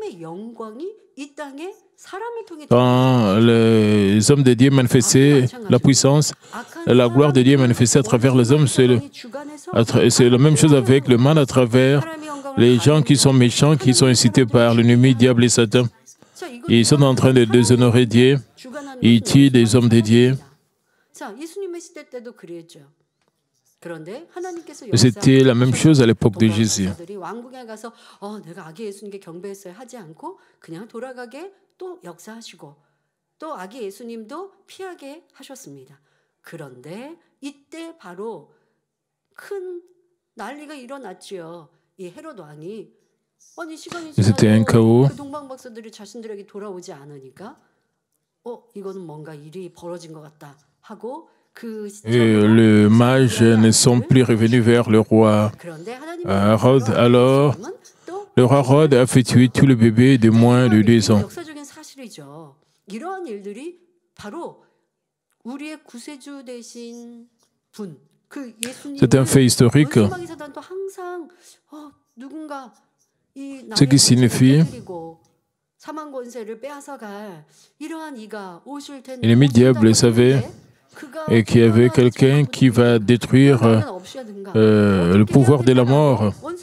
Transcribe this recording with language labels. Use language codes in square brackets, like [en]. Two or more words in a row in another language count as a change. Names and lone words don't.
[fr] Quand les hommes de Dieu manifestaient la puissance, la gloire de Dieu manifestée à travers les hommes, c'est la même chose avec le mal à travers les gens qui sont méchants, qui sont incités par l'ennemi, diable et Satan. Ils sont en train de déshonorer Dieu, ils tuent des hommes de Dieu. C'était la même chose à l'époque de Jésus. [ko] 또 역사하시고 또 아기 예수님도 피하게 하셨습니다. 그런데 이때 바로 큰 난리가 일어났지요. 이 헤롯 왕이 아니 시간이 지나도 그 동방 박사들이 자신들에게 돌아오지 않으니까 이거는 뭔가 일이 벌어진 것 같다 하고 [fr] les mages ne sont plus revenus vers le roi Hérode. Alors, le roi Hérode a fait tuer tous les bébés de moins de 2 ans. [ko] 이러한 일들이 바로 우리의 구세주 되신 분, 그 [fr] C'est un fait historique. Ce qui signifie l'ennemi diable savait et qu'il y avait quelqu'un qui va détruire le pouvoir de la mort.